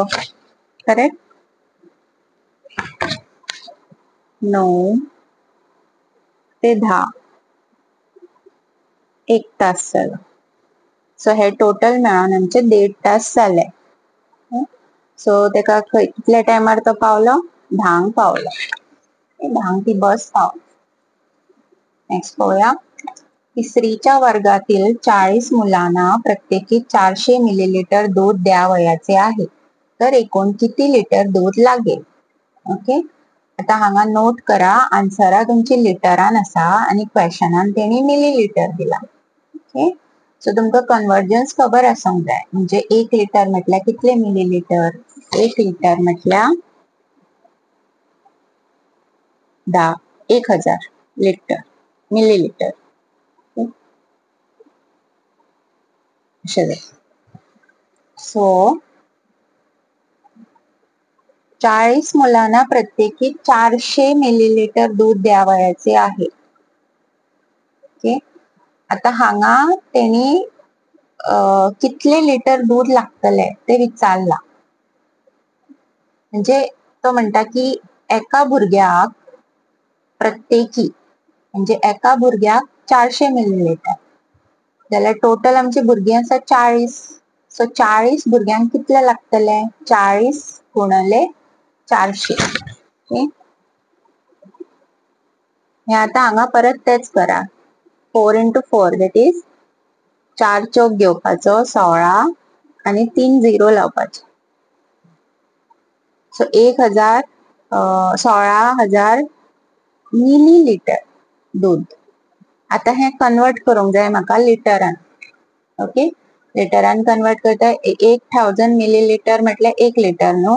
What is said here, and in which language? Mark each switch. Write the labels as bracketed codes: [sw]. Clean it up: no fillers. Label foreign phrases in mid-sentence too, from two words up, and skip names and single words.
[kok] करेक्ट. 9 ते 10 1 तास जालो. सो हे टोटल मेळोन आमचे 1.5 तास जाले. सो तेका कितल्या टायमार तो पावलो? 10 पावलो. 10 ती बस पावली. नेक्स्ट पळोवया. [mr] तिसरीच्या वर्गातील 40 मुलांना प्रत्येकी 400 मिलीलिटर दूध द्यावयाचे आहे, तर एकूण किती लिटर दूध लागेल? [kok] ओके, आता हांगा नोट करा, आन्सरा तुमची लिटरान आसा आणि क्वेश्चनान तेणी मिलीलिटर दिला. ओके, सो तुमका कन्वर्जन्स खबर आसंक जाय. म्हणजे 1 लिटर म्हटल्यार कितले मिलीलिटर? 1 लिटर म्हटल्यार 1000 लिटर मिलीलिटर. [mr] सो 40 मुलांना प्रत्येकी 400 मिलीलिटर दूध द्यावयाचे आहे. [kok] ओके, आता हांगा तेणी कितले लिटर दूध लागतले ते विचारला. म्हणजे तो म्हणता की एका भुरग्याक प्रत्येकी म्हणजे एका भुरग्याक 400 मिलीलिटर जाल्यार टोटल आमची भुरगीं आसा 40. सो 40 भुरग्यांक कितले लागतले? 40 गुणले 400. ओके, हे आता हांगा परत तेच करा. [en] 4 into 4 that is 4 [kok] चौक घेवपाचो 16 आणि 3 झिरो लावपाचे. सो 16,000 मिलीलिटर दूध. आता हे कन्वर्ट करूंक जाय म्हाका लिटरान. ओके, लिटरान कन्वर्ट करता 1000 मिलीलिटर म्हटल्यार 1 लिटर न्हू.